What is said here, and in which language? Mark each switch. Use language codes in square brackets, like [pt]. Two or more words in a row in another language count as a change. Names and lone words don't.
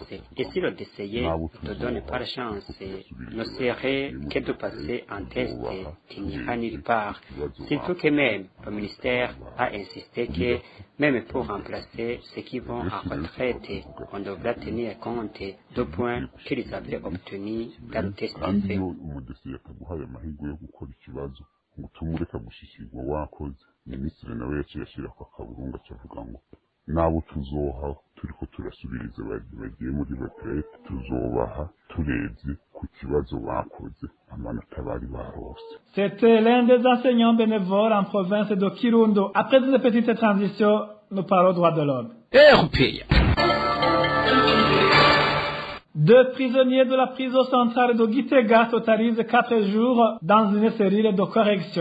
[fr] Et si le DCE ne donne pas la chance, ne serait que de passer un test qui n'ira nulle part. Surtout que même le ministère a insisté que même pour remplacer ceux qui vont en retraite, on devra tenir compte de points qu'ils avaient obtenus dans le test fait. [rn] Minisitiri nawe yaciye ashyirako akaburungu akavuga ngo nabo tuzoha turiko turasubiriza bagiye muri retraite tuzobaha turebye ku kibazo bakoze amanota bari barose. [fr] C'était l'un des enseignants bénévoles en province de Kirundo. Après une petite transition, nous parlons droits de l'homme. RPA. Deux prisonniers de la prison centrale de Gitega totalisent 4 jours dans une cellule de correction.